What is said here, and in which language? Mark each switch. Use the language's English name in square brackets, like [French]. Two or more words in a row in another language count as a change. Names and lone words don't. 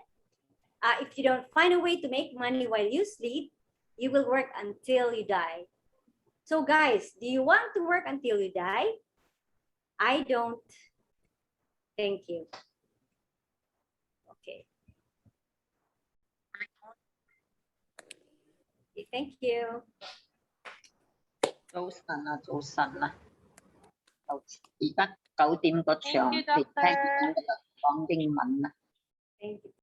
[English] If you don't find a way to make money while you sleep, you will work until you die. So guys, do you want to work until you die? I don't. Thank you. Okay. Okay, thank you. [Cantonese] 早晨啊，早晨啊，而家9點個場，你聽唔聽得講英文啊？ [English] Thank you.